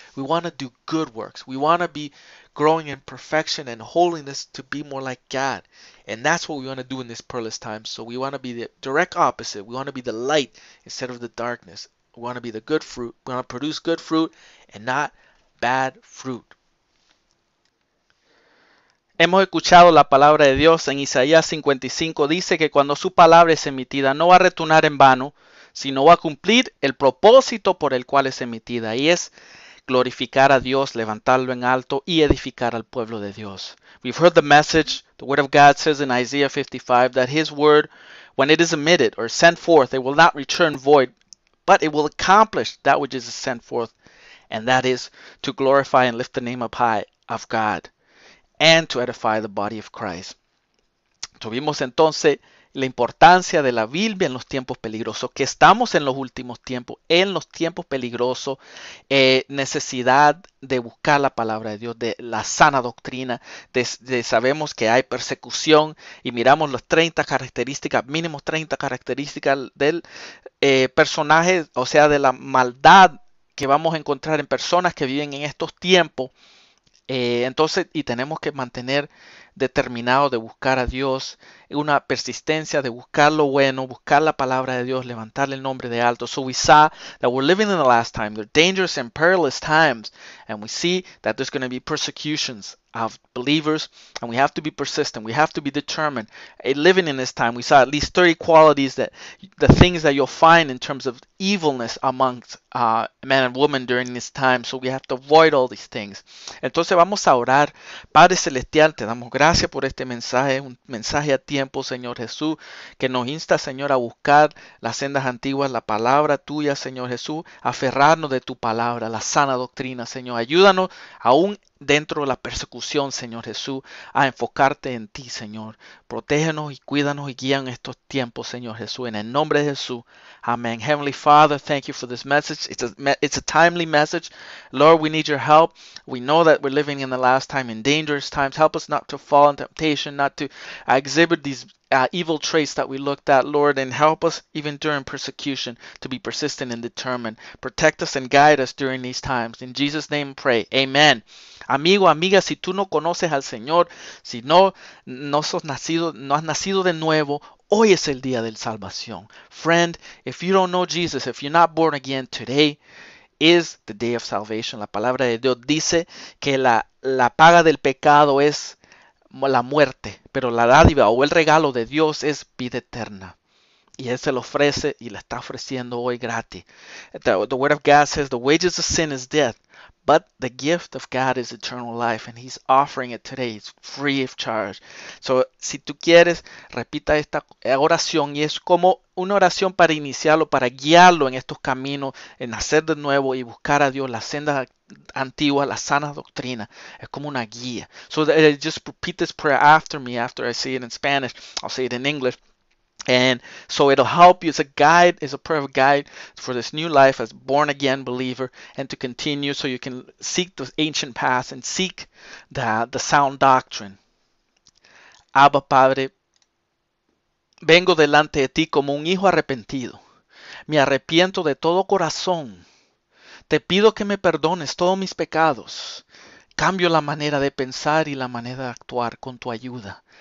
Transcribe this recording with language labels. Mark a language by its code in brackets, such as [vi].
[en] We want to do good works. We want to be growing in perfection and holiness to be more like God. And that's what we want to do in this perilous time. So we want to be the direct opposite. We want to be the light instead of the darkness. We want to be the good fruit. We want to produce good fruit and not bad fruit. [es] Hemos escuchado la palabra de Dios en Isaías 55. Dice que cuando su palabra es emitida no va a retornar en vano, sino va a cumplir el propósito por el cual es emitida, y es glorificar a Dios, levantarlo en alto y edificar al pueblo de Dios. [en] We've heard the message. The word of God says in Isaiah 55 that his word, when it is emitted or sent forth, it will not return void, but it will accomplish that which is sent forth, and that is to glorify and lift the name up high of God and to edify the body of Christ. [es] Tuvimos entonces la importancia de la Biblia en los tiempos peligrosos, que estamos en los últimos tiempos, en los tiempos peligrosos, necesidad de buscar la palabra de Dios, de la sana doctrina, sabemos que hay persecución y miramos las 30 características, mínimo 30 características del personaje, o sea, de la maldad que vamos a encontrar en personas que viven en estos tiempos. Entonces, y tenemos que mantener determinado de buscar a Dios, una persistencia de buscar lo bueno, buscar la palabra de Dios, levantarle el nombre de alto. [en] So we saw that we're living in the last time. They're dangerous and perilous times, and we see that there's going to be persecutions of believers, and we have to be persistent. We have to be determined. Living in this time, we saw at least 30 qualities, that the things that you'll find in terms of evilness amongst man and woman during this time. So we have to avoid all these things. [es] Entonces vamos a orar. Padre Celestial, te damos gracias por este mensaje, un mensaje a tiempo, Señor Jesús, que nos insta, Señor, a buscar las sendas antiguas, la palabra tuya, Señor Jesús, aferrarnos de tu palabra, la sana doctrina, Señor. Ayúdanos aún dentro de la persecución, Señor Jesús, a enfocarte en ti, Señor. Protégenos y cuídanos y guía en estos tiempos, Señor Jesús. En el nombre de Jesús. [en] Amen. Heavenly Father, thank you for this message. It's a timely message. Lord, we need your help. We know that we're living in the last time, in dangerous times. Help us not to fall in temptation, not to exhibit these evil traits that we looked at, Lord, and help us even during persecution to be persistent and determined. Protect us and guide us during these times. In Jesus' name pray. Amen. [es] Amigo, amiga, si tú no conoces al Señor, si no has nacido de nuevo, hoy es el día de salvación. [en] Friend, if you don't know Jesus, if you're not born again, today is the day of salvation. [es] La palabra de Dios dice que la paga del pecado es la muerte, pero la dádiva o el regalo de Dios es vida eterna. Y Él se lo ofrece y la está ofreciendo hoy gratis. [en] The word of God says the wages of sin is death, But the gift of God is eternal life, and He's offering it today. It's free of charge. [es] So, si tú quieres, repita esta oración y es como una oración para iniciarlo, para guiarlo en estos caminos, en nacer de nuevo y buscar a Dios, las sendas antiguas, las sanas doctrinas. Es como una guía. [en] So just repeat this prayer after me. After I say it in Spanish, I'll say it in English. And so it'll help you. It's a guide, it's a prayer of guide for this new life as born again believer and to continue so you can seek the ancient past and seek the sound doctrine. [es] Abba Padre, vengo delante de ti como un hijo arrepentido. Me arrepiento de todo corazón. Te pido que me perdones todos mis pecados. Cambio la manera de pensar y la manera de actuar con tu ayuda.